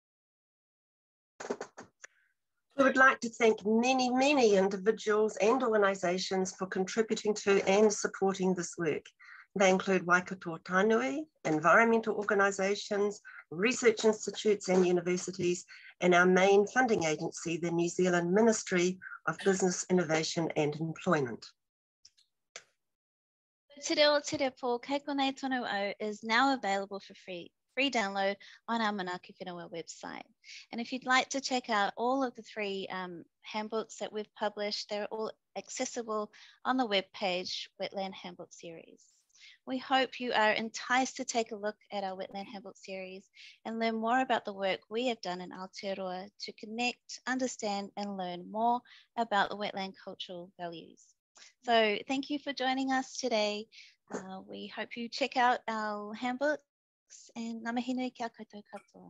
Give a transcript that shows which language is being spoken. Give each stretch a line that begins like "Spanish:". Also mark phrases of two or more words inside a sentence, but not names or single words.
English: We would like to thank many, many individuals and organisations for contributing to and supporting this work. They include Waikato Tānui, environmental organisations, research institutes and universities, and our main funding agency, the New Zealand Ministry of Business, Innovation and Employment. Te Reo o Te Repo Kei Konei Tonu Au is now available for free. free download on our Manaaki Whenua website. And if you'd like to check out all of the 3 handbooks that we've published, they're all accessible on the webpage Wetland Handbook Series. We hope you are enticed to take a look at our Wetland Handbook Series and learn more about the work we have done in Aotearoa to connect, understand, and learn more about the wetland cultural values. So thank you for joining us today. We hope you check out our handbooks, and
Māori: ngā mihi nui kia koutou katoa.